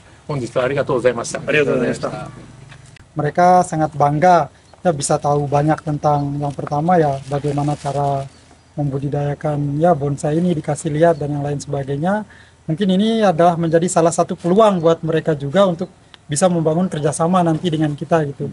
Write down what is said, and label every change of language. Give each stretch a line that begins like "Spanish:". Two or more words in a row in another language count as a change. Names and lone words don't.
Japanese: 本日はありがとうございました。ありがとうございました。
Indonesian: Mereka sangat bangga ya bisa tahu banyak tentang yang pertama ya bagaimana cara membudidayakan ya bonsai ini, dikasih lihat dan yang lain sebagainya. Mungkin ini adalah menjadi salah satu peluang buat mereka juga untuk bisa membangun kerjasama nanti dengan kita gitu.